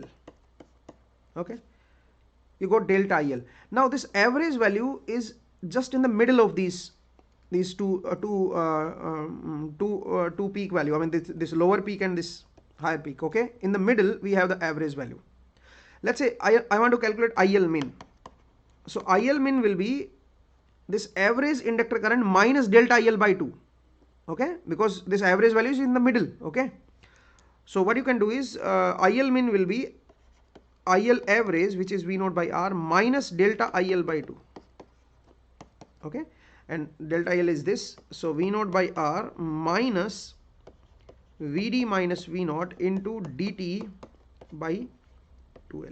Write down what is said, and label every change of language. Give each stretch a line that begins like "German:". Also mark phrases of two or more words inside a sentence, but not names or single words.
English: Okay, you got delta IL. Now this average value is just in the middle of these two peak value. I mean this lower peak and this higher peak. Okay, in the middle we have the average value. Let's say I want to calculate IL min. So IL min will be this average inductor current minus delta IL by 2. Okay, because this average value is in the middle. Okay, so what you can do is IL min will be IL average, which is V naught by R, minus delta IL by 2. Okay, and delta IL is this, so V naught by R minus VD minus V naught into dt by 2L.